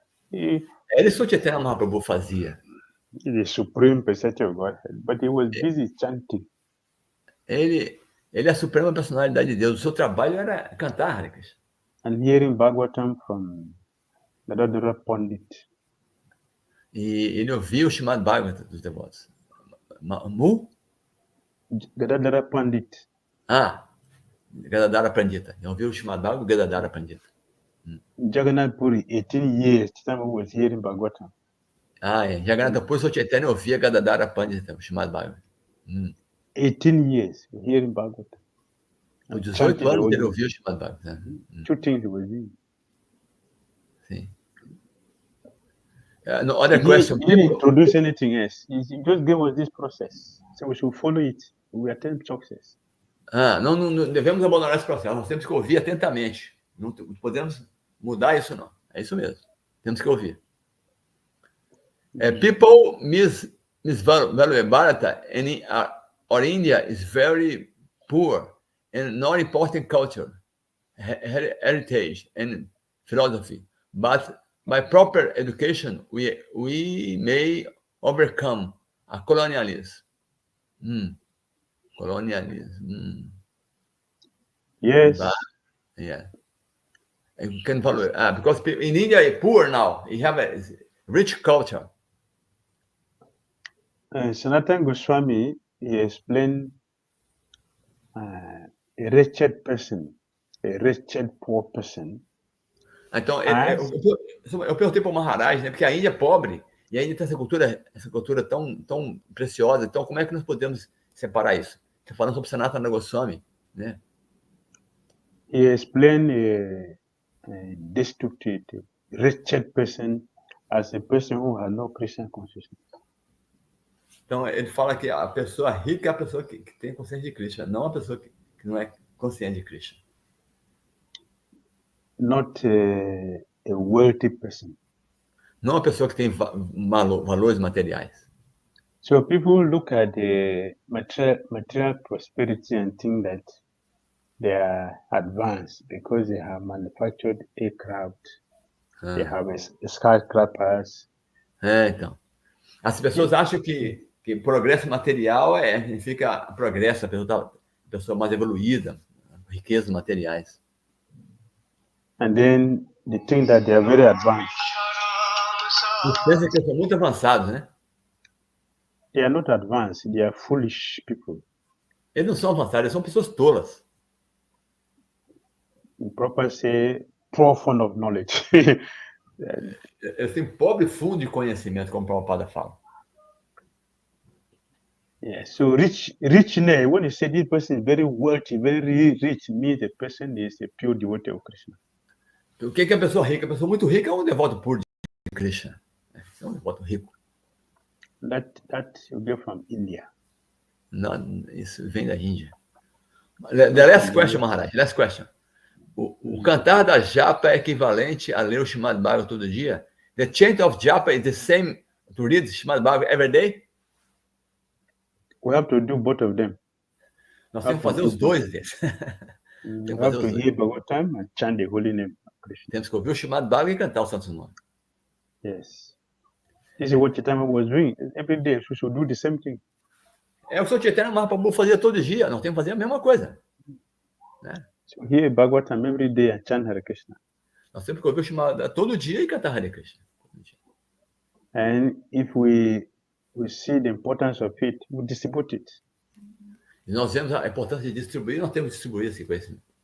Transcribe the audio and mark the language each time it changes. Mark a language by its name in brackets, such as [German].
[Portuguese] Ele só Chaitanya Mahaprabhu fazia. [English] He is the supreme personality of Godhead, but he was busy chanting. [Portuguese] Ele é a suprema personalidade de Deus. O seu trabalho era cantar Hare Krishna. [English] And hearing Bhagavatam from Damodara Pandit. [Portuguese] E ele ouvia o chamado Bhagavatam dos devotos. [English] Gadadhara Pandit. [Portuguese] Gadadhara Pandita. Eu ouvi o chamado Bhagavatam do Gadadhara Pandita. [English] Jagannath Puri, 18 years, Chaitanya was hearing Bhagavatam. [Portuguese] Jagannatha Puri, Sr. Chaitanya ouvia Gadadhara Pandita, o chamado Bhagavatam. [English] 18 years, hearing Bhagavatam. [Portuguese] Por 18 anos ele ouviu o chamado Bhagavatam. [English] Two things he was doing. [Portuguese] Sim. [English] No other question. He didn't introduce anything else. He just gave us this process. So we should follow it. We attain success. [Portuguese] Não devemos abandonar esse processo. Nós temos que ouvir atentamente. Não podemos mudar isso, não. É isso mesmo. Temos que ouvir. [English] People misvalue Bharata or India is very poor and not important culture, heritage, and philosophy. But by proper education, we may overcome a colonialism. Colonialism. Yes. You can follow because people in India are poor now. You have a rich culture. Sanatana Goswami, he explained a wretched person, a wretched poor person. [Portuguese] Então, Eu perguntei para o Maharaj, né? Porque a Índia é pobre e a Índia tem essa cultura tão preciosa. Então, como é que nós podemos separar isso? Está falando sobre Sanatana Goswami, né? [English] He explained a destitute, wretched person as a person who has no Krishna consciousness. [Portuguese] Então, ele fala que a pessoa rica é a pessoa que tem consciência de Krishna, não a pessoa que não é consciente de Krishna. [English] Not a wealthy person. [Portuguese] Não a pessoa que tem valores materiais. [English] So people look at the material prosperity and think that they are advanced because they have manufactured aircraft, they have skyscrapers. [Portuguese] Então. As pessoas acham que progresso material significa progresso, a pessoa mais evoluída, riquezas materiais. [English] And then they think that they are very advanced. [Portuguese] Eles pensam que são muito avançados, né? [English] They are not advanced, they are foolish people. [Portuguese] Eles não são avançados, eles são pessoas tolas. [English] In proper say, profound of knowledge. [Portuguese] Eles têm pobre fundo de conhecimento, como o Prabhupada fala. [English] Yeah, so richness, when you say this person is very wealthy, very rich, means the person is a pure devotee of Krishna. [Portuguese] O que é a pessoa rica? A pessoa muito rica é um devoto puro de Krishna. É um devoto rico. [English] That you get from India. [Portuguese] Não, isso vem da Índia. [English] The last question, Maharaj. Last question. [Portuguese] O cantar da japa é equivalente a ler o Srimad Bhagavatam todo dia? [English] The chant of japa is the same to read Srimad Bhagavatam every day? We have to do both of them. [Portuguese] Nós temos que fazer os dois desses. [English] We have to hear Bhagavatam and chant the holy name of Krishna. [Portuguese] Temos que ouvir o Srimad Bhagavatam e cantar o Santo Nome. [English] Yes. This is what Chaitanya was doing. Every day we should do the same thing. [Portuguese] É o que o Chaitanya Mahaprabhu fazia todo dia. Nós temos que fazer a mesma coisa. Né? [English] So hear Bhagavatam every day and chant Hare Krishna. [Portuguese] Nós temos que ouvir o Srimad todo dia e cantar Hare Krishna. [English] And if we see the importance of it, we distribute it. [Portuguese] E nós vemos a importância de distribuir, nós temos que distribuir esse conhecimento.